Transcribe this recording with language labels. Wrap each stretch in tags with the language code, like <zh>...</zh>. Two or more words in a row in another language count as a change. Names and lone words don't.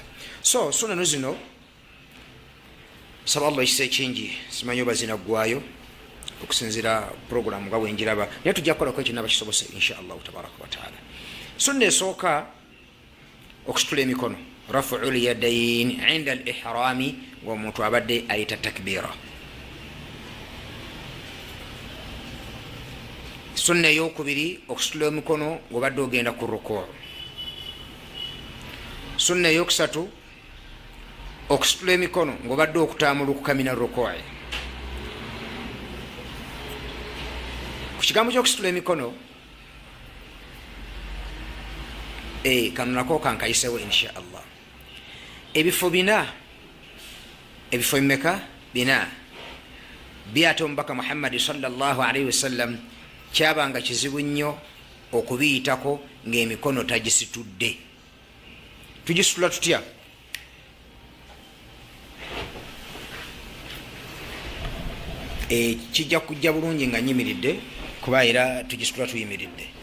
<lg>So sunanu zino saba Allah ekisa ekingi simanyi oba zinaggwayo okusinzira program nga bwenjiraba naye tujja kukolako ekyo nabakisobose</lg> <ar>إن شاء الله تبارك وتعالى.</ar> <lg>Sunna esooka okusitula emikono</lg> <ar>رفع اليدين عند الإحرام</ar> <lg>ng'omuntu abadde ayita takbira. Sunna eyokubiri okusitula emikono ng'obadde ogenda ku rukuu. Sunna eyokusatu okusitula emikono ng'obadde okutambulukuka</lg> <ar>من الركوع.</ar> <lg>Ku kigambo ky'okusitula emikono kano nako kankayisewo</lg> <ar>إن شاء الله.</ar> <lg>Ebifo bina, ebifo bimeka bina byate omubaka Muhammad</lg> <ar>صلى الله عليه وسلم</ar> <lg>kyabanga kizibu nnyo okubiyitako ng'emikono tagisitudde. Tugisitula tutya? Kijja kujja bulungi nga nyimiridde kuba era tugisitula tuyimiridde.</lg>